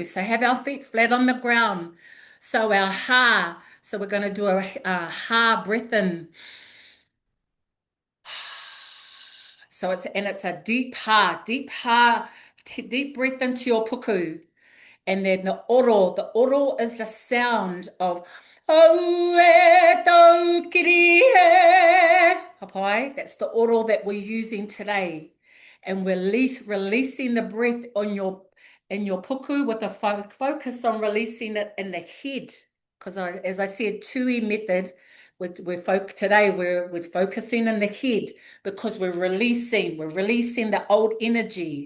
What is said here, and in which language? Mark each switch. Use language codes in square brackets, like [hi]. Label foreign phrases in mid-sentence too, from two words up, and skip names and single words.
[en] So have our feet flat on the ground. So our ha, so we're going to do a ha breath in. So it's a deep ha, deep breath into your puku. And then the oro is the sound of [mi] au e tau kiri he. [en] Hapai, that's the oro that we're using today. And we're releasing the breath in your puku with a focus on releasing it in the head. Because as I said, Tūī Method, today we're focusing in the head because we're releasing the old energy.